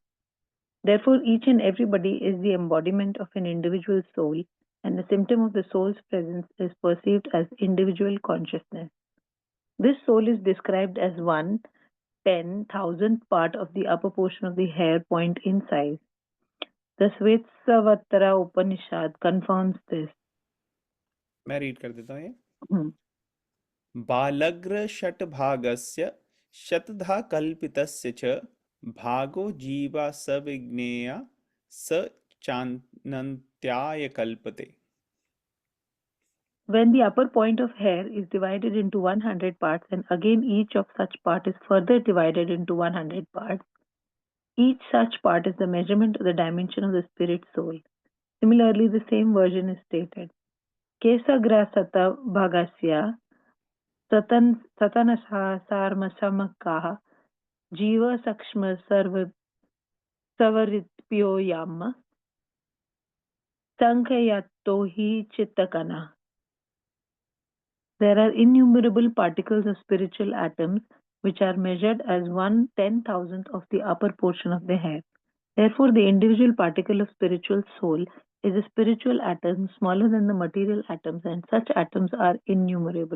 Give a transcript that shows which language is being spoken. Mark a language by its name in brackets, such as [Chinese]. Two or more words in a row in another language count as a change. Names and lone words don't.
[English] Therefore, each and everybody is the embodiment of an individual soul, and the symptom of the soul's presence is perceived as individual consciousness. This soul is described as 1/10,000th part of the upper portion of the hair point in size. The Shvetashvatara Upanishad confirms this. [Hindi] मैं रीड कर देता हूँ ये। Hmm. [Sanskrit] बालग्र षट्भागस्य शतधा कल्पितस्य च भागो जीवा सविज्ञेया स चानन्त्याय कल्पते। [English] When the upper point of hair is divided into 100 parts, and again each of such part is further divided into 100 parts, each such part is the measurement of the dimension of the spirit soul. Similarly, the same version is stated. [Sanskrit] केसग्रसत भगस्य सतनश सर्मसमकह जीव सक्ष्म सवरित्प्यो यम सङ्ख्यतो हि चित्तकन. [English] There are innumerable particles of spiritual atoms which are measured as 1/10,000th of the upper portion of the hair. Therefore, the individual particle of spiritual soul is a spiritual atom smaller than the material atoms, and such atoms are innumerable.